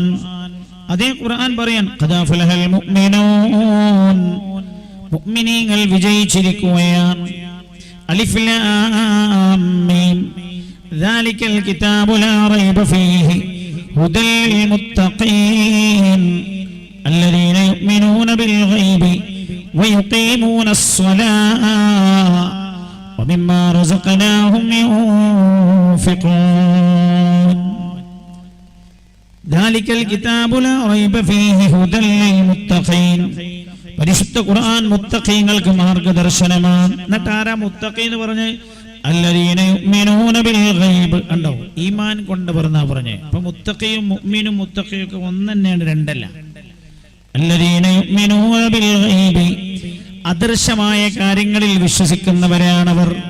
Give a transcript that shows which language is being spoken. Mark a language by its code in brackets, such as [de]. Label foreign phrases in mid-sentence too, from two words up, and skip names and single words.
[ml] അതേ ഖുർആൻ പറയാൻ [ar] قد أفلح المؤمنون, [ml] മുഅ്മിനീങ്ങൾ വിജയിച്ചിരിക്കുകയാണ്. [ar] ألف لام ميم ذلك الكتاب لا ريب فيه هدى للمتقين الذين يؤمنون بالغيب ويقيمون الصلاة ومما رزقناهم ينفقون ذلك الكتاب لا ريب فيه هدى للمتقين. [ml] പരിശുദ്ധ ഖുർആൻ മുത്തഖീങ്ങൾക്ക് മാർഗ്ഗദർശനമാണ്. എന്നിട്ട് ആരാ മുത്തഖീ എന്ന് പറഞ്ഞ്? [ar] الذين يؤمنون بالغيب. [ml] കണ്ടോ, ഈമാൻ കൊണ്ട് പറഞ്ഞേ. അപ്പൊ മുത്തഖിയും മുഅ്മിനും മുത്തഖിയും ഒക്കെ ഒന്ന് തന്നെയാണ്, രണ്ടല്ല. [ar] الذين يؤمنون بالغيب, [ml] അദൃശ്യമായ കാര്യങ്ങളിൽ വിശ്വസിക്കുന്നവരാണവർ.